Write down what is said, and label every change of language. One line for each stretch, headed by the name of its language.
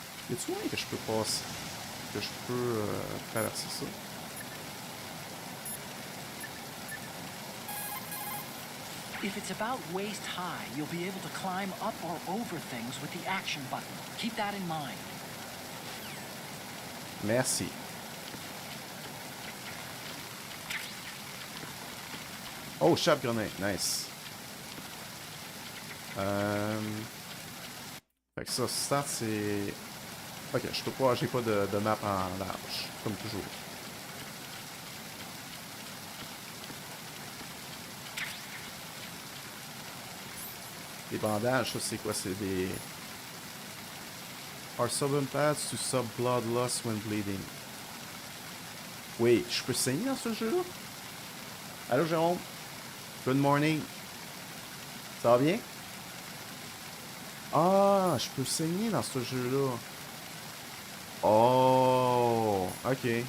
French: Y'a-tu moyen que je peux passer? Que je peux traverser ça?
English: If it's about waist high, you'll be able to climb up or over things with the action button. Keep that in mind.
French: Merci.
English: Oh, chape grenade, nice.
French: Fait que ça, start, c'est... Ok, je peux pas, j'ai pas de map en large, comme toujours. Les bandages, ça c'est quoi? C'est des...
English: Are southern pads to stop blood loss when bleeding.
French: Oui, je peux saigner dans ce jeu-là? Allô, Jérôme?
English: Good morning.
French: Ça va bien? Ah, je peux saigner dans ce jeu-là. Oh, ok.